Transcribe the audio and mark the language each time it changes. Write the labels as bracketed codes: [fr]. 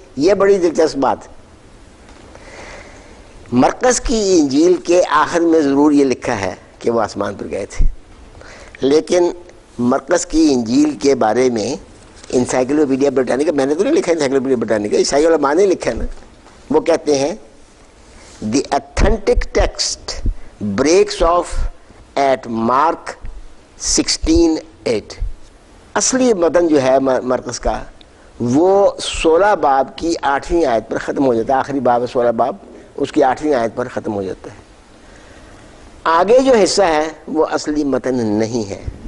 [ur] یہ بڑی دلچسپ بات. مرکز کی انجیل کے آخر میں ضرور یہ لکھا ہے کہ وہ آسمان پر گئے تھے، لیکن مرکز کی انجیل کے بارے میں انسائکلوپیڈیا برٹانیکا، میں نے تو نہیں لکھا انسائکلوپیڈیا برٹانیکا، عیسائی علماء نے لکھا ہے نا. وہ کہتے ہیں [en] the authentic text breaks off at Mark 16:8. [ur] اصلی متن جو ہے مرکز کا وہ 16 باب کی 8ویں آیت پر ختم ہو جاتا ہے. آخری باب ہے 16 باب، اس کی 8ویں آیت پر ختم ہو جاتا ہے. آگے جو حصہ ہے وہ اصلی متن نہیں ہے.